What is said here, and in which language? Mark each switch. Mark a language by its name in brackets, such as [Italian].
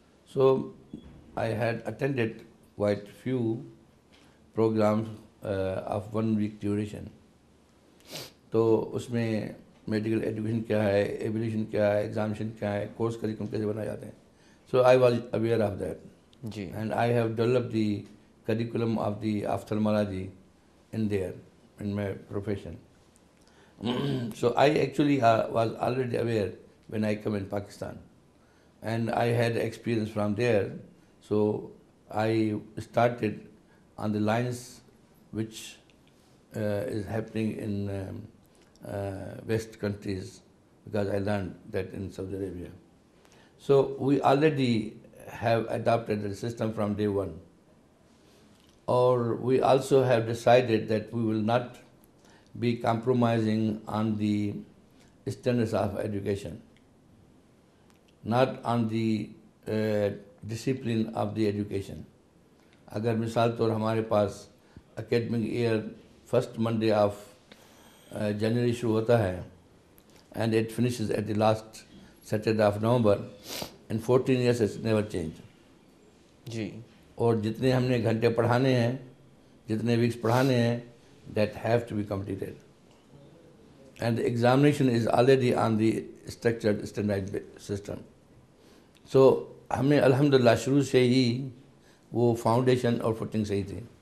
[English] So I had attended quite few programmes of 1 week duration. [Urdu] تو اس میں medical education کیا ہے، ایولیوشن کیا ہے، ایگزامینیشن کیا ہے، کورس کریکولم کیسے بنائے جاتے ہیں. [English] So I was aware of that. [Urdu] جی. [English] And I have develop the curriculum of the ophthalmology in there, in my profession. So I actually was already aware when I come in Pakistan, and I had experience from there. So I started on the lines which is happening in West countries, because I learned that in Saudi Arabia. So we already have adopted the system from day one. Or we also have decided that we will not be compromising on the standards of education, not on the discipline of the education. [Urdu] اگر مثال طور ہمارے پاس [English] academic year first Monday of [Urdu] January شروع ہوتا ہے [English] and it finishes at the last Saturday of November. In 14 years it's never changed. [Urdu] جی. اور جتنے ہم نے گھنٹے پڑھانے ہیں، جتنے ویکس پڑھانے ہیں، [English] That have to be completed. And examination is already on the structured standard system. [Urdu] سو ہمیں الحمدللہ شروع سے ہی وہ فاؤنڈیشن اور فوٹنگ صحیح تھی.